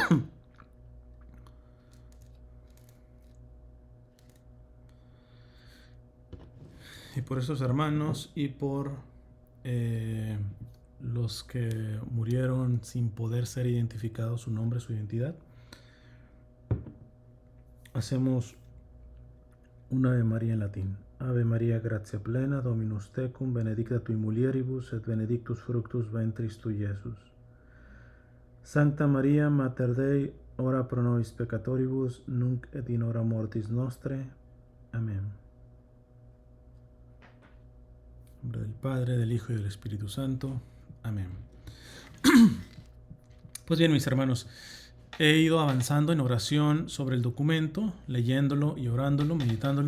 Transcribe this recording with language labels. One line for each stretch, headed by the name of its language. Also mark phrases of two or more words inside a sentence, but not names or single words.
Spanish: Y por esos hermanos y por los que murieron sin poder ser identificados, su nombre, su identidad, hacemos una Ave María en latín.
Latin: Ave María, gratia plena, Dominus tecum, benedicta tui mulieribus, et benedictus fructus ventris tui, Iesus. Sancta Maria, Mater Dei, ora pro nobis peccatoribus, nunc et in hora mortis nostre. Amén.
Spanish: En nombre del Padre, del Hijo y del Espíritu Santo. Amén. Pues bien, mis hermanos, he ido avanzando en oración sobre el documento, leyéndolo y orándolo, meditándolo.